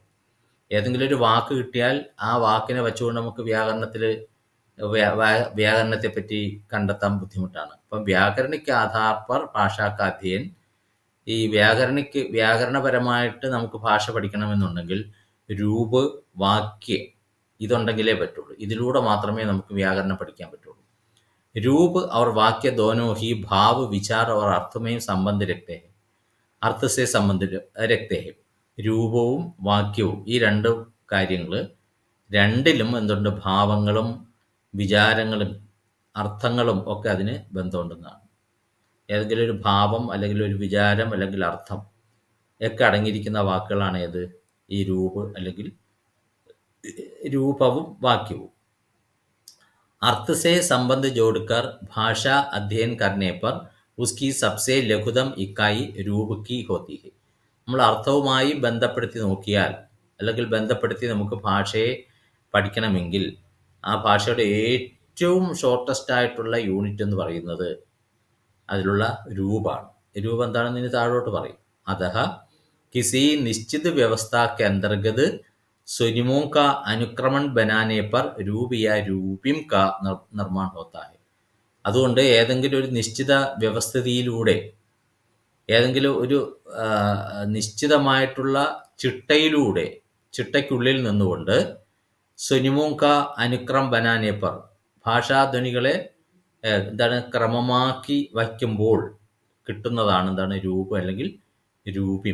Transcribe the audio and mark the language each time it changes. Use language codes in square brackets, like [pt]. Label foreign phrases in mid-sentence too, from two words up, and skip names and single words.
[ml] ഏതെങ്കിലും ഒരു വാക്ക് കിട്ടിയാൽ ആ വാക്കിനെ വെച്ചുകൊണ്ട് നമുക്ക് വ്യാകരണത്തെ പറ്റി കണ്ടെത്താൻ ബുദ്ധിമുട്ടാണ്. അപ്പം [hi] व्याकरणिक आधार पर भाषा का अध्ययन, [ml] ഈ വ്യാകരണപരമായിട്ട് നമുക്ക് ഭാഷ പഠിക്കണമെന്നുണ്ടെങ്കിൽ രൂപ്, വാക്യ ഇതുണ്ടെങ്കിലേ പറ്റുള്ളൂ. ഇതിലൂടെ മാത്രമേ നമുക്ക് വ്യാകരണം പഠിക്കാൻ പറ്റുള്ളൂ. [hi] രൂപ് और वाक्य दोनों ही भाव, विचार और अर्थ में संबंध रखते हैं. अर्थ से संबंध रखते हैं. [ml] രൂപവും വാക്യവും ഈ രണ്ട് കാര്യങ്ങൾ രണ്ടിലും എന്തുണ്ട്? ഭാവങ്ങളും വിചാരങ്ങളും അർത്ഥങ്ങളും ഒക്കെ അതിന് ബന്ധമുണ്ടെന്നാണ്. ഏതെങ്കിലും ഒരു ഭാവം അല്ലെങ്കിൽ ഒരു വിചാരം അല്ലെങ്കിൽ അർത്ഥം ഒക്കെ അടങ്ങിയിരിക്കുന്ന വാക്കുകളാണ് ഏത്? ഈ അല്ലെങ്കിൽ രൂപവും വാക്യവും. [hi] अर्थ से संबंध जोड़कर भाषा अध्ययन करने पर उसकी सबसे लघुतम इकाई रूप की होती है. [ml] നമ്മൾ അർത്ഥവുമായി ബന്ധപ്പെടുത്തി നോക്കിയാൽ അല്ലെങ്കിൽ ബന്ധപ്പെടുത്തി നമുക്ക് ഭാഷയെ പഠിക്കണമെങ്കിൽ ആ ഭാഷയുടെ ഏറ്റവും ഷോർട്ടസ്റ്റ് ആയിട്ടുള്ള യൂണിറ്റ് എന്ന് പറയുന്നത് അതിലുള്ള രൂപമാണ്. രൂപം എന്താണെന്ന് ഇനി താഴോട്ട് പറയും. [hi] अतः किसी निश्चित व्यवस्था के अंतर्गत स्वनिमों का अनुक्रमण बनाने पर रूप या रूपिम का निर्माण होता है. [ml] അതുകൊണ്ട് ഏതെങ്കിലും ഒരു നിശ്ചിത വ്യവസ്ഥിതിയിലൂടെ ഏതെങ്കിലും ഒരു നിശ്ചിതമായിട്ടുള്ള ചിട്ടയ്ക്കുള്ളിൽ നിന്നുകൊണ്ട് [hi] स्वनिमों का अनुक्रम बनाने पर [ml] ഭാഷാധ്വനികളെ ക്രമമാക്കി വയ്ക്കുമ്പോൾ കിട്ടുന്നതാണ് രൂപം അല്ലെങ്കിൽ രൂപിം.